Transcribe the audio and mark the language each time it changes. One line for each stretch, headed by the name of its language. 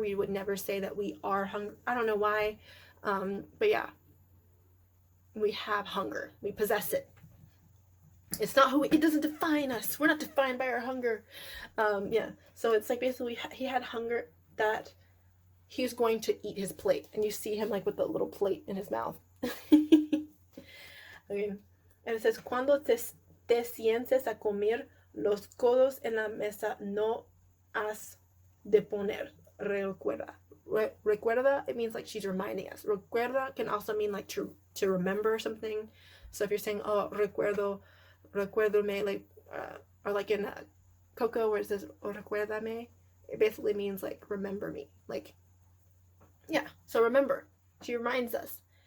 English: We would never say that we are hungry. I don't know why, but yeah, we have hunger. We possess it. It's not who it doesn't define us. We're not defined by our hunger. Yeah. So it's like basically he had hunger that he's going to eat his plate, and you see him like with the little plate in his mouth. Okay. And it says,
Spanish: cuando te sientes a comer, los codos en la mesa no has de poner. Recuerda.
English: Recuerda, it means like she's reminding us. Recuerda can also mean like to remember something. So if you're saying, oh, recuérdame, like, or like in Coco where it says, oh, recuérdame, it basically means like, remember me. Like, yeah, so remember. She reminds us.